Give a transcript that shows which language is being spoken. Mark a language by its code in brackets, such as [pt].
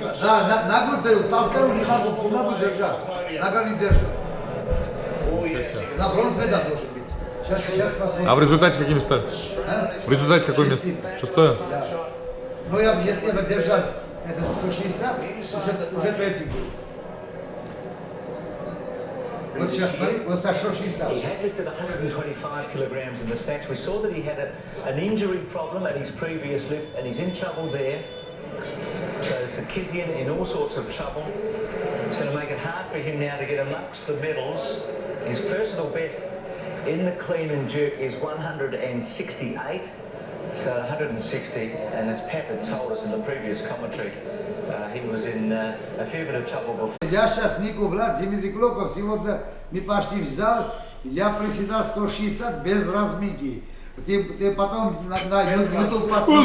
[ru] Да, ногу даю, толкаю, не могу держаться. Нога не держит. На бронз медаль должен быть. Сейчас посмотрим. А в результате какими стали? А? В результате какое место? Шестое? Да. Но если я бы держал это 160, уже третий был. Вот сейчас смотри, вот 160. [en] He has lifted 125 kilograms in the snatch. We saw that he had an injury problem at his previous lift and he's in trouble there. So Sarkisian in all sorts of trouble. It's going to make it hard for him now to get amongst the medals. His personal best in the clean and jerk is 168. So 160, and as Pat had told us in the previous commentary, he was in a fair bit of trouble before. [ru] Я сейчас Нику Влад, Дмитрий Клоков, сегодня мы пошли в зал, я приседал 160 без разминки. Ты потом на YouTube посмотришь.